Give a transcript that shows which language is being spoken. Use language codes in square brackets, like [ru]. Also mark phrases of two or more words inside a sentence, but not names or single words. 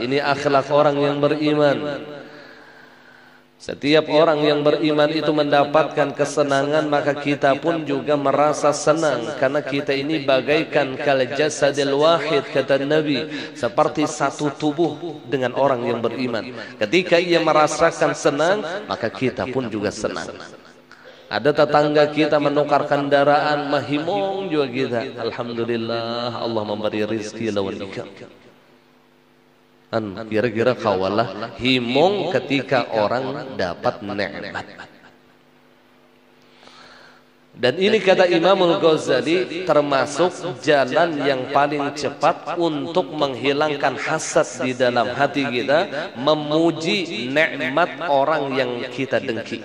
[id] Ini akhlak orang yang beriman. Setiap orang yang beriman itu mendapatkan kesenangan, maka kita pun juga merasa senang, karena kita ini bagaikan [ar] كالجسد الواحد, [id] kata Nabi, seperti satu tubuh dengan orang yang beriman. Ketika ia merasakan senang, maka kita pun juga senang. [bjn] Ada tetangga kita menukar kendaraan, mahimong juga kita. Alhamdulillah, Allah memberi rezeki lawan ikam. Kira-kira kawalah himong ketika orang dapat nikmat. [id] Dan ini kata Imam Al-Ghazali termasuk jalan yang paling cepat untuk menghilangkan hasad di dalam hati kita, memuji nikmat orang yang kita dengki.